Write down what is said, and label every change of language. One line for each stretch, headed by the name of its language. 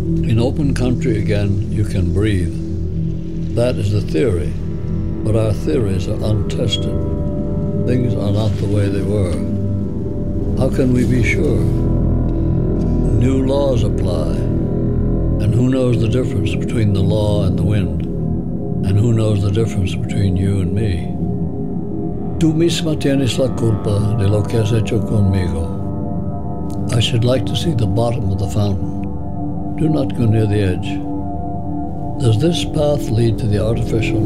English: In open country again, you can breathe. That is the theory, but our theories are untested. Things are not the way they were. How can we be sure? New laws apply. And who knows the difference between the law and the wind? And who knows the difference between you and me?
Spanish: Tú misma tienes la culpa de lo que has hecho conmigo.
English: I should like to see the bottom of the fountain. Do not go near the edge. Does this path lead to the artificial lake?